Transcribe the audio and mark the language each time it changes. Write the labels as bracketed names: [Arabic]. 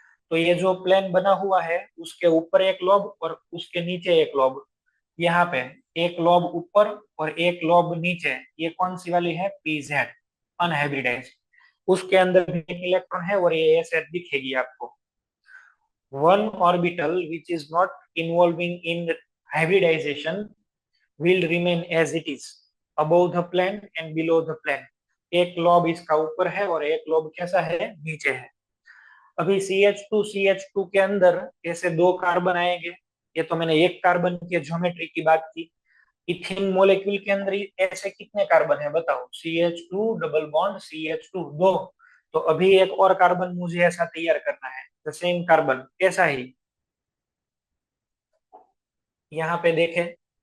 [Hindi] तो ये जो प्लेन बना हुआ है उसके ऊपर एक लोब और उसके नीचे एक लोब, यहाँ पे एक लोब ऊपर और एक लोब नीचे, ये कौन सी वाली है, pz अनहाइब्रिडाइज। उसके अंदर भी एक इलेक्ट्रॉन है, और ये ऐसे दिखेगी आपको। [English] One orbital which is not involving in hybridization will remain as it is above the plane and below the plane। [Hindi] एक लॉब इसका ऊपर है और एक लॉब कैसा है, नीचे है। अभी CH2 के अंदर ऐसे दो कार्बन आएंगे, ये तो मैंने एक कार्बन की ज्योमेट्री की बात की। इथिन मॉलिक्यूल के अंदर ऐसे कितने कार्बन है बताओ, CH2 डबल बॉन्ड CH2 दो, तो अभी एक और कार्बन मुझे ऐसा तैयार करना है, द सेम कार्बन, ऐसा ही यहाँ पे देखें।